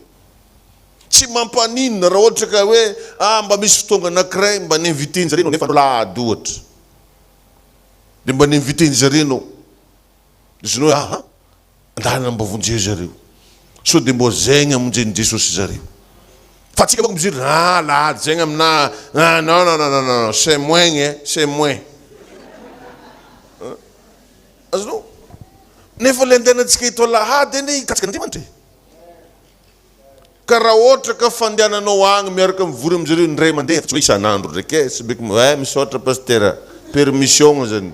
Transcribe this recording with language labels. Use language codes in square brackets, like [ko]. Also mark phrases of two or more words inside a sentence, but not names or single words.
[mg] Tsy mampaninona raha ohatra ka hoe mba misy fotoana anankiray mba ninviten zareo nefa lady ohatra. Dia mba ninviten zareo anao. Izy andana mba vonjeo zareo. So dia mbo zegny amonjeny Jesosy zareo. Fa tsika bako mijery, lady zegny amina, [fr] non, c'est moins, c'est moins. [mg] Azonao? Nefa le andehanantsika ito lahady eny ikatsika n'Andriamanitra. Ka raha ohatra ka fandehananao agny miaraka mivory amin'izareo indray mandeha, tsy hoe isan'andro ndraiky sy beky misaotra pasteur, permission zany.